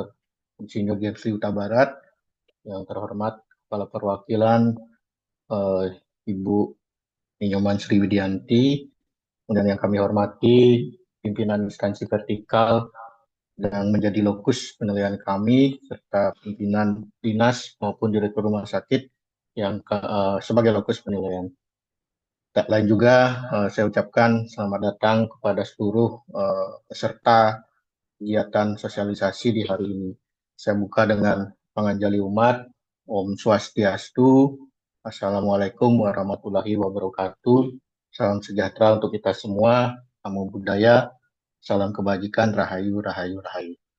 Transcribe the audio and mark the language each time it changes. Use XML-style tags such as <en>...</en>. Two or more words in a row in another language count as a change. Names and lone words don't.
<id>Insinyur Gemsli Huta Barat, yang terhormat Kepala Perwakilan Ibu Ninyoman Sriwidianti, kemudian yang kami hormati pimpinan instansi vertikal yang menjadi lokus penilaian kami, serta pimpinan dinas maupun direktur rumah sakit yang sebagai lokus penilaian. Tak lain juga saya ucapkan selamat datang kepada seluruh peserta kegiatan sosialisasi di hari ini. Saya buka dengan panganjali umat.</id> <ban>Om Swastiastu.</ban> <ar>السلام عليكم ورحمة الله وبركاته.</ar> <id>Salam sejahtera untuk kita semua.</id> <pi>Namo Buddhaya.</pi> <id>Salam kebajikan. Rahayu, rahayu, rahayu.</id>